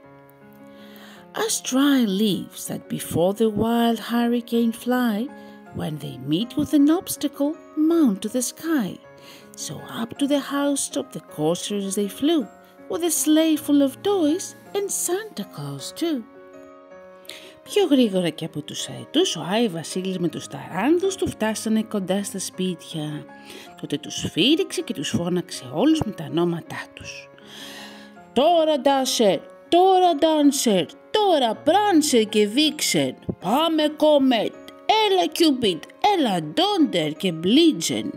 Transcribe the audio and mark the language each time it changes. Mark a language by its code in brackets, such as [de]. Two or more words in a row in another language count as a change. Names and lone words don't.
[en] As dry leaves that before the wild hurricane fly, when they meet with an obstacle, mount to the sky. So up to the housetop the coursers they flew, with a sleigh full of toys and Santa Claus too. [el] Πιο γρήγορα και από τους αετούς, ο Άι Βασίλης με τους ταράνδους του φτάσανε κοντά στα σπίτια. Τότε τους φύριξε και τους φώναξε όλους με τα ονόματά τους. Τώρα Ντάσερ, τώρα Ντάνσερ, τώρα Πράνσερ και Βίξεν, πάμε Κόμετ, έλα Κιούπιτ, έλα Ντόντερ και Μπλίτζεν.